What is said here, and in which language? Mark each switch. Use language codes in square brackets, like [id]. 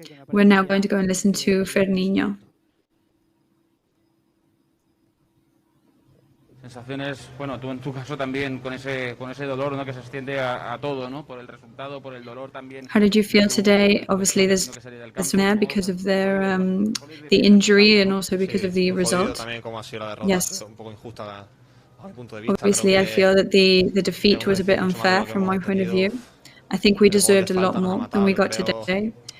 [en] We're now going to go and listen to Ferniño. [es] Sensaciones, bueno, tú en tu caso también con ese dolor, ¿no? Que se extiende a todo, ¿no? Por el resultado, por el dolor también. [en] How did you feel today? Obviously, there's there because of their the injury and also because of the result. Yes. Obviously, I feel that the defeat was a bit unfair from my point of view. I think we deserved a lot more than we got today.